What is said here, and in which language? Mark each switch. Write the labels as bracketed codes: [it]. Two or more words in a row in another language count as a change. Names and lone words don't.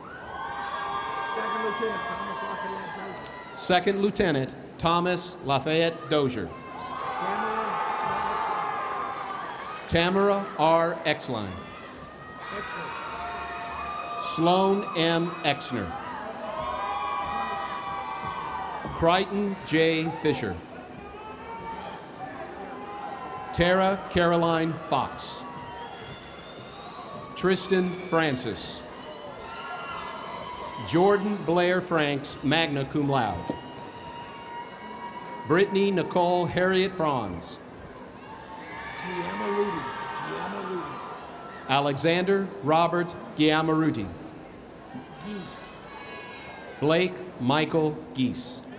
[en] Second Lieutenant Thomas Lafayette Dozier. Tamara R. Exline. Sloan M. Exner. Crichton J. Fisher. Tara Caroline Fox. Tristan Francis. Jordan Blair Franks, [la] magna cum laude. [en] Brittany Nicole Harriet Franz. Alexander Robert Giamaruti. Blake Michael Geese.